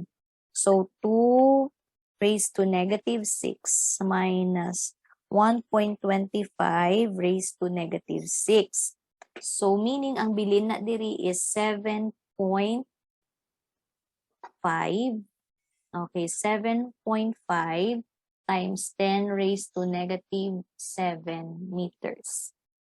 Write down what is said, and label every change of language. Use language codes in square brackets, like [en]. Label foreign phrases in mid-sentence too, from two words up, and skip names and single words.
[en] So 2 raised to negative 6 minus 1.25 raised to negative 6. So meaning [hil] ang bilin na diri is 7.5. [en] Okay, 7.5 times 10 raised to negative 7 meters.